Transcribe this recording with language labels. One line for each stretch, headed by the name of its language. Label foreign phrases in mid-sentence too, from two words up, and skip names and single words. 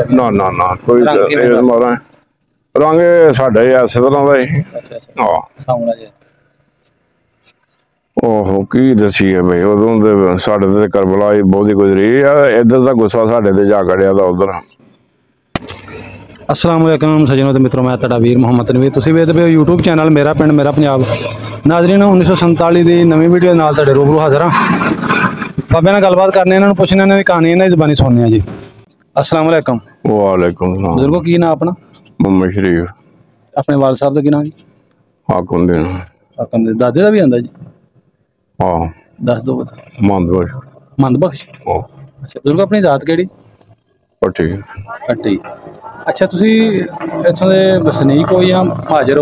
Punjabi: ਨਾ ਨਾ ਨਾ ਕੋਈ ਮਾਰਾ ਰੰਗ ਸਾਡਾ ਹੀ ਇਸੇ ਤਰ੍ਹਾਂ ਦਾ ਹੀ। ਹਾਂ ਸਾਹਮਣਾ ਜਿਹਾ। ਓਹੋ ਕੀ ਦਸੀਏ ਬਈ, ਉਦੋਂ ਦੇ ਸਾਡੇ ਤੇ ਕਰਬਲਾ ਹੀ ਬਹੁਤੀ ਗੁਜ਼ਰੀ ਆ। ਇੱਧਰ ਦਾ ਗੁੱਸਾ ਸਾਡੇ ਤੇ ਜਾ ਕੜਿਆ ਦਾ ਉਧਰ।
Arabic: السلام عليكم
Punjabi: ਸੱਜਣੋ ਤੇ ਮਿੱਤਰੋ, ਮੈਂ ਤੁਹਾਡਾ ਵੀਰ ਮੁਹੰਮਦ ਨਵੀਰ। ਤੁਸੀਂ ਵੇਖਦੇ ਪਏ ਹੋ
English: YouTube channel
Punjabi: ਮੇਰਾ ਪਿੰਡ ਮੇਰਾ ਪੰਜਾਬ। ਨਾਜ਼ਰੀਨ 1947 ਕੀ ਨਵੀਂ ਵੀਡੀਓ ਨਾਲ ਤੁਹਾਡੇ ਰੂਬਰੂ ਹਾਜ਼ਰ ਹਾਂ। ਬਾਬੇ ਨਾਲ ਗੱਲਬਾਤ ਕਰਨੇ, ਇਨ੍ਹਾਂ ਨੂੰ ਪੁੱਛਣੇ, ਇਨ੍ਹਾਂ ਦੀ ਕਹਾਣੀ ਇਨ੍ਹਾਂ ਦੀ ਜ਼ਬਾਨੀ ਸੁਣਨੇ ਜੀ।
Arabic: السلام عليكم. وعليكم السلام.
Punjabi: ਬਜ਼ੁਰਗੋ ਕੀ ਨਾਮ ਅਪਣਾ? मोहम्मद शरीफ। ਅਪਣੇ ਵਾਲ ਸਾਹਬ ਦਾ ਕੀ ਨਾਮ ਜੀ? ਹਾਕਮ ਦੇ। ਹਾਕਮ ਦੇ। ਦਾਦੇ ਦਾ ਭੀ ਆਂਦਾ ਜੀ? हाँ ਦਸ ਦੋ। मंदबख्श। मंदबख्श। ਅੱਛਾ ਬਜ਼ੁਰਗੋ ਅਪਣੀ ਜਾਤ ਕੇੜੀ? पट्टी। पट्टी। ਅੱਛਾ ਤੁਸੀ ਇੱਥੋਂ ਦੇ ਵਸਨੀਕ ਹੋ ਯਾ ਮਹਾਜਰ ਹੋ?